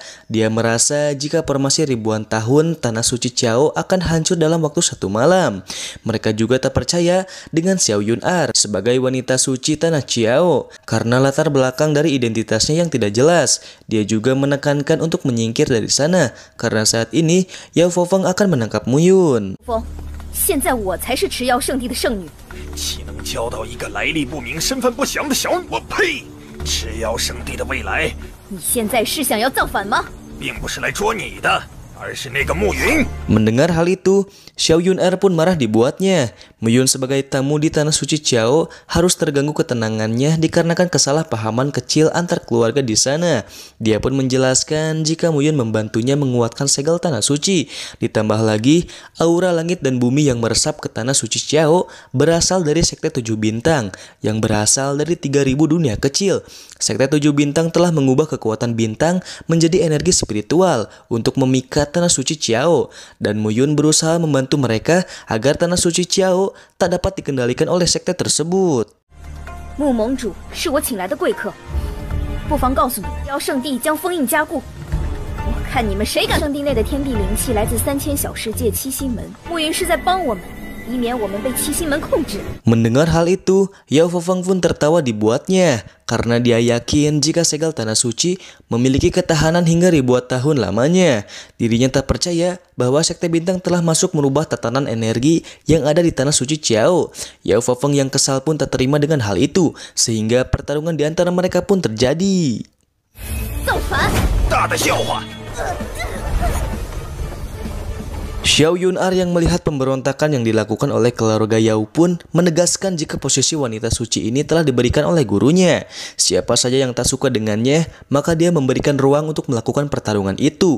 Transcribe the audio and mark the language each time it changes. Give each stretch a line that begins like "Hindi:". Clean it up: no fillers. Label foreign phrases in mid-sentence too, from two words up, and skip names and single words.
Indonesian: Dia merasa jika formasi ribuan tahun tanah suci Chiao akan hancur dalam waktu satu malam. Mereka juga tak percaya dengan Xiao Yun'er sebagai wanita suci tanah Chiao karena latar belakang dari identitasnya yang tidak jelas. Dia juga menekankan untuk menyingkir dari sana karena saat ini Yao Fefeng akan menangkap Muyun.
Chinese: 现在我才是持瑶圣地的圣女，岂能交到一个来历不明、身份不详的小女？我呸！持瑶圣地的未来，你现在是想要造反吗？并不是来捉你的。 而是那个暮云。
Indonesian: Mendengar hal itu, Xiao Yun'er pun marah dibuatnya. Muyun sebagai tamu di tanah suci Chiao harus terganggu ketenangannya dikarenakan kesalahpahaman kecil antar keluarga di sana. Dia pun menjelaskan jika Muyun membantunya menguatkan segel tanah suci. Ditambah lagi, aura langit dan bumi yang meresap ke tanah suci Chiao berasal dari sekte 7 bintang yang berasal dari 3000 dunia kecil. Sekte 7 bintang telah mengubah kekuatan bintang menjadi energi spiritual untuk memikat tanah suci Chiao, dan Muyun berusaha membantu mereka agar tanah suci Chiao tak dapat dikendalikan oleh sekte tersebut.
Chinese: 穆盟主是我请来的贵客，不妨告诉你，瑶圣地将封印加固。我看你们谁敢！圣地内的天地灵气来自3000小世界七星门，暮云是在帮我们，以免我们被七星门控制。
Indonesian: Mendengar hal itu, Yao Fefeng pun tertawa dibuatnya karena dia yakin jika segel tanah suci memiliki ketahanan hingga ribuan tahun lamanya. Dirinya tak percaya bahwa sekte bintang telah masuk merubah tatanan energi yang ada di tanah suci Chiao. Yao Fefeng yang kesal pun tak terima dengan hal itu, sehingga pertarungan di antara mereka pun terjadi.
Chinese: 造反！大的笑话。
Indonesian: Xiao Yun'er yang melihat pemberontakan yang dilakukan oleh keluarga Yao pun menegaskan jika posisi wanita suci ini telah diberikan oleh gurunya. Siapa saja yang tak suka dengannya, maka dia memberikan ruang untuk melakukan pertarungan itu.